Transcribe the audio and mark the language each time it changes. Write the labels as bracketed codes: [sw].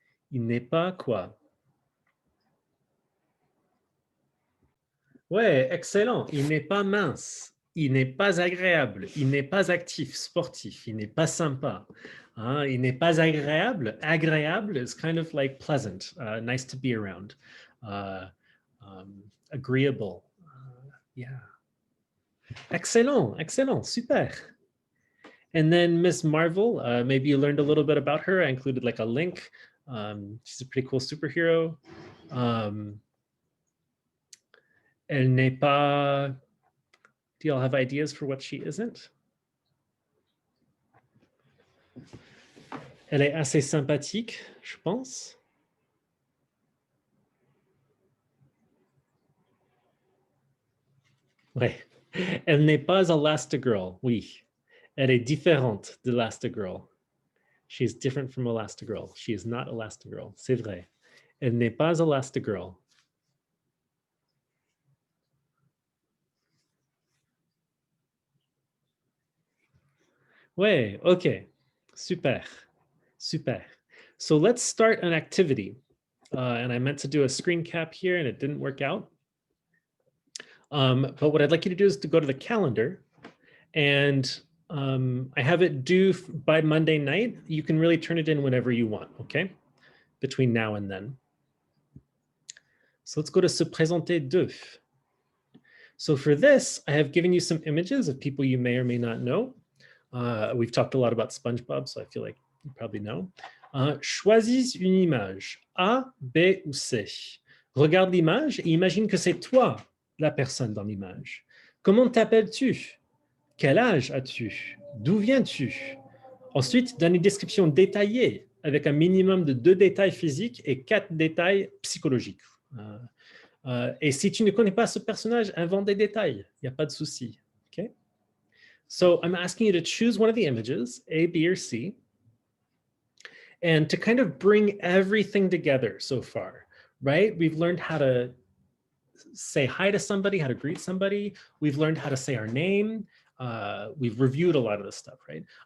[fr] Il n'est pas quoi? Ouais, excellent. Il n'est pas mince, il n'est pas agréable, il n'est pas actif, sportif, il n'est pas sympa. Hein, il n'est pas agréable. [en] Agréable is kind of like pleasant, nice to be around, uh, agreeable. Yeah. Excellent, excellent, super. And then Miss Marvel, maybe you learned a little bit about her. I included like a link. She's a pretty cool superhero. Um, [fr] elle n'est pas. [en] Do y'all have ideas for what she isn't? [fr] Elle est assez sympathique, je pense. Ouais. Elle n'est pas Elastigirl, oui. Elle est différente d'Elastigirl. [en] She is different from Elastigirl. She is not Elastigirl. [fr] C'est vrai. Elle n'est pas Elastigirl. Ouais, ok. Super. Super. [en] So let's start an activity. And I meant to do a screen cap here and it didn't work out. But what I'd like you to do is to go to the calendar and I have it due by Monday night. You can really turn it in whenever you want, okay? Between now and then. So let's go to se présenter deux. So for this, I have given you some images of people you may or may not know. We've talked a lot about SpongeBob, so I feel like you probably know. [fr] Choisis une image, A, B ou C. Regarde l'image et imagine que c'est toi la personne dans l'image. Comment t'appelles-tu? Quel âge as-tu? D'où viens-tu? Ensuite, donne une description détaillée avec un minimum de 2 détails physiques et 4 détails psychologiques. Et si tu ne connais pas ce personnage, invente des détails. Il n'y a pas de souci. Okay? [en] So I'm asking you to choose one of the images, A, B, or C, and to kind of bring everything together so far, right? We've learned how to say hi to somebody, how to greet somebody. We've learned how to say our name. We've reviewed a lot of this stuff, right?